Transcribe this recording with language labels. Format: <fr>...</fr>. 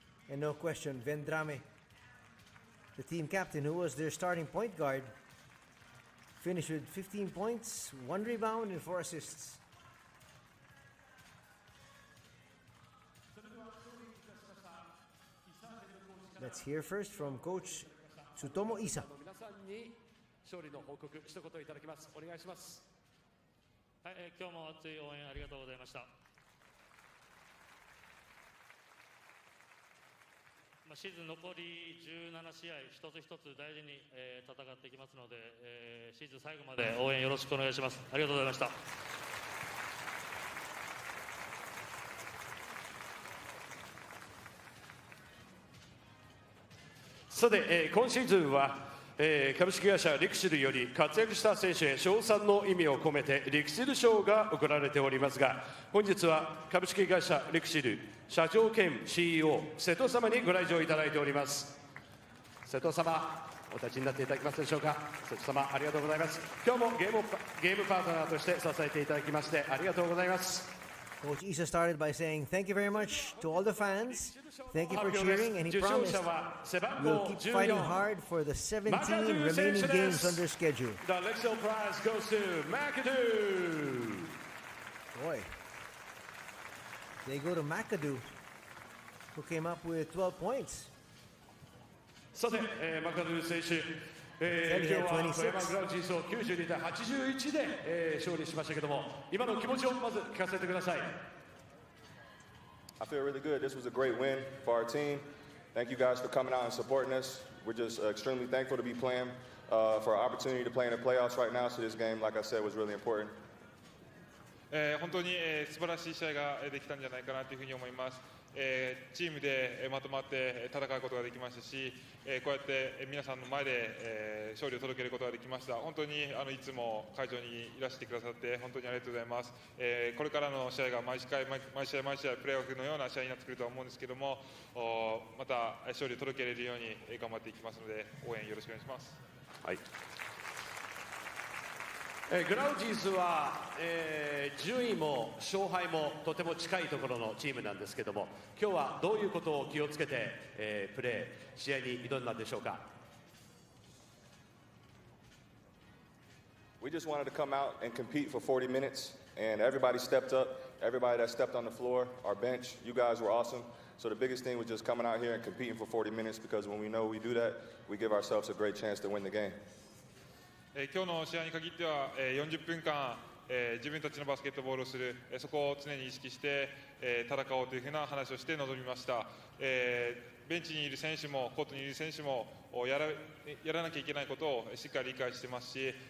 <en>And no question, Vendrame, the team captain, who was their starting point guard, finished with 15 points, 1 rebound, and 4 assists. Let's hear first from Coach Tsutomu Isa.</en> <ja>勝利の報告一言いただきます。お願いします。はい、今日も熱い応援ありがとうございました。シーズン残り17試合一つ一つ大事に、戦っていきますので、シーズン最後まで応援よろしくお願いします。ありがとうございました。さて、今シーズンは株式会社リクシルより活躍した選手へ称賛の意味を込めてリクシル賞が贈られておりますが、本日は株式会社リクシル社長兼 CEO 瀬戸様にご来場いただいております。瀬戸様、お立ちになっていただけますでしょうか。瀬戸様、ありがとうございます。今日もゲームパートナーとして支えていただきましてありがとうございます。</ja> <en>Coach Isa started by saying thank you very much to all the fans. Thank you for cheering, and he promised we'll keep fighting hard for the 17 remaining games under schedule. The Lexel Prize goes to McAdoo. Boy, they go to McAdoo, who came up with 12 points.</en> <ja>さて、マカドゥ選手、今日は富山グラウジーズを92対81で、勝利しましたけども、今の気持ちをまず聞かせてください。</ja> <en>I feel really good. This was a great win for our team. Thank you guys for coming out and supporting us. We're just extremely thankful to be playing for our opportunity to play in the playoffs right now. So this game, like I said, was really important.</en> <ja>本当に素晴らしい試合ができたんじゃないかなというふうに思います。チームでまとまって戦うことができましたし、こうやって皆さんの前で勝利を届けることができました。本当にいつも会場にいらしてくださって本当にありがとうございます。これからの試合が毎試合プレーオフのような試合になってくると思うんですけども、また勝利を届けられるように頑張っていきますので応援よろしくお願いします。はい。グラウジーズは、順位も勝敗もとても近いところのチームなんですけども、今日はどういうことを気をつけて、プレー試合に挑んだんでしょうか。</ja> <en>We just wanted to come out and compete for 40 minutes, and everybody stepped up. Everybody that stepped on the floor, our bench, you guys were awesome. So the biggest thing was just coming out here and competing for 40 minutes, because when we know we do that, we give ourselves a great chance to win the game.</en> <ja>今日の試合に限っては40分間自分たちのバスケットボールをする、そこを常に意識して戦おうというふうな話をして臨みました。ベンチにいる選手もコートにいる選手もやらなきゃいけないことをしっかり理解してますし、</ja>